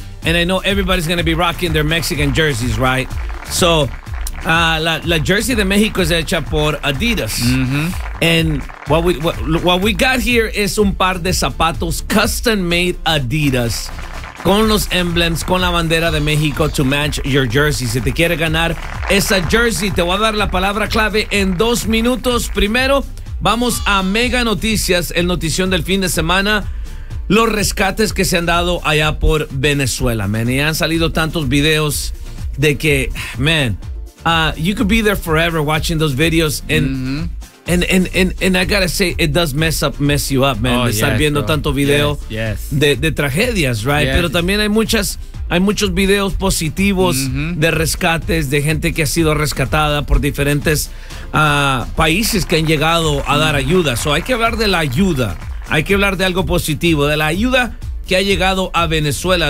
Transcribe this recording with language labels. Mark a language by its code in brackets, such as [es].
[en] And I know everybody's going to be rocking their Mexican jerseys, right? [es] So la jersey de México es hecha por Adidas. [en] And what we got here is [es] un par de zapatos [en] custom made Adidas [es] con los [en] emblems, [es] con la bandera de México [en] to match your jersey. [es] Si te quieres ganar esa jersey, te voy a dar la palabra clave en 2 minutos. Primero, vamos a Mega Noticias, el notición del fin de semana. Los rescates que se han dado allá por Venezuela, man. Y han salido tantos videos de que, man, [en] you could be there forever watching those videos. And I gotta say, it does mess you up, man. [es] Estar viendo tanto video de tragedias, [en] right? Yes. [es] Pero también hay muchos videos positivos de rescates, de gente que ha sido rescatada por diferentes países que han llegado a dar ayuda. So hay que hablar de la ayuda. Hay que hablar de algo positivo, de la ayuda que ha llegado a Venezuela.